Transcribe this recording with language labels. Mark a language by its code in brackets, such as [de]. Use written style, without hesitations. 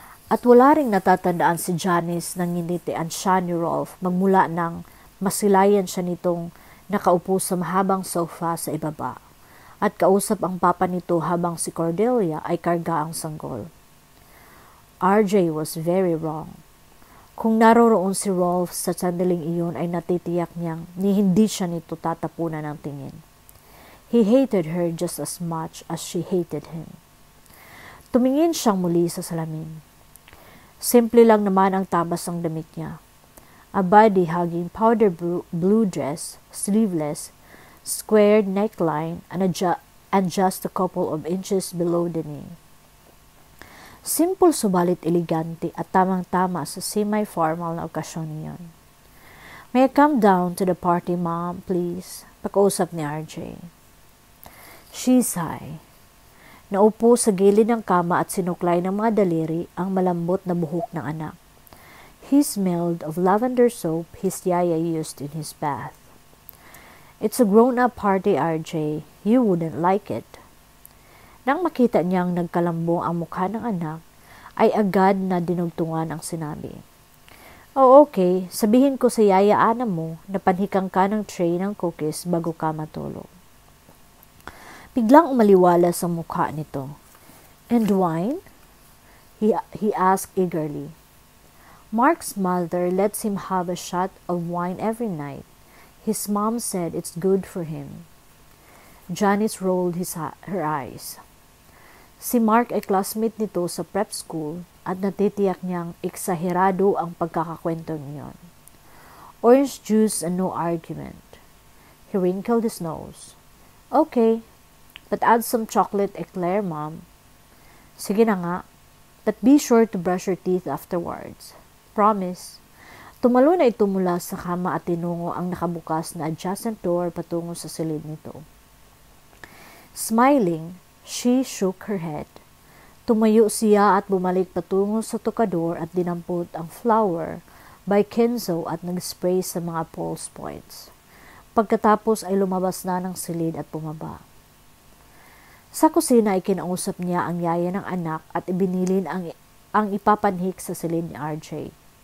[tl] At wala ring natatandaan si Janice nang nginitian siya ni Rolf magmula nang masilayan siya nitong nakaupo sa mahabang sofa sa ibaba at kausap ang papa nito habang si Cordelia ay karga ang sanggol. [en] RJ was very wrong. [tl] Kung naroroon si Rolf sa sandaling iyon ay natitiyak niyang hindi siya nito tatapunan ng tingin. [en] He hated her just as much as she hated him. [tl] Tumingin siyang muli sa salamin. Simple lang naman ang tabas ng damit niya. [en] A body-hugging powder blue dress, sleeveless, squared neckline, and just a couple of inches below the knee. [tl] Simple subalit elegante at tamang-tama sa semi-formal na okasyon niyon. [en] May I come down to the party, Mom, please? [tl] Pakausap ni RJ. [en] She sighed. [tl] Naupo sa gilid ng kama at sinuklay ng mga daliri ang malambot na buhok ng anak. [en] He smelled of lavender soap his yaya used in his bath. It's a grown-up party, RJ. You wouldn't like it. [tl] Nang makita niyang nagkalambong ang mukha ng anak, ay agad na dinugtungan ang sinabi. Oh, okay. Sabihin ko sa yaya Ana mo na panhikang ka ng tray ng cookies bago ka matulog. Biglang umaliwala sa mukha nito. [en] And wine? He asked eagerly. Mark's mother lets him have a shot of wine every night. His mom said it's good for him. Janice rolled her eyes. [tl] Si Mark ay classmate nito sa prep school at natitiyak niyang eksaherado ang pagkakakwento niyon. [en] Orange juice and no argument. He wrinkled his nose. Okay, but add some chocolate eclair, Mom. [tl] Sige na nga, [en] but be sure to brush your teeth afterwards. Promise. [tl] Tumalo na ito mula sa kama at tinungo ang nakabukas na adjacent door patungo sa silid nito. [en] Smiling, she shook her head. [tl] Tumayo siya at bumalik patungo sa tokador at dinampot ang flower by Kenzo at nag-spray sa mga pulse points. Pagkatapos ay lumabas na ng silid at bumaba. Sa kusina ay kinausap niya ang yaya ng anak at ibinilin ang ipapanhik sa silid ni RJ.